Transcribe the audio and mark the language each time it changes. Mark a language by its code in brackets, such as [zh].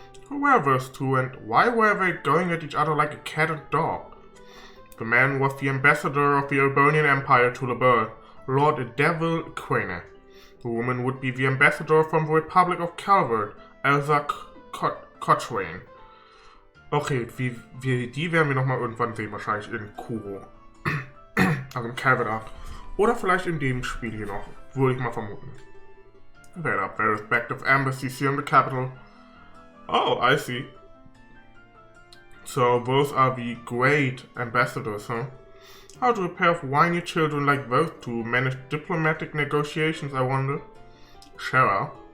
[en] Who were those two, and why were they going at each other like a cat and dog? The man was the ambassador of the Albanian Empire to Liberal, Lord Devil Crane. The woman would be the ambassador from the Republic of Calvert, Elsa Cochrane. [de] Okay, die werden wir nochmal irgendwann sehen, wahrscheinlich in Kuro. Also im Calvert. Oder vielleicht in dem Spiel hier noch, würde ich mal vermuten. [en] There are their respective embassies here in the capital. Oh, I see. So those are the great ambassadors, huh? How do a pair of whiny children like those two manage diplomatic negotiations, I wonder? Shara.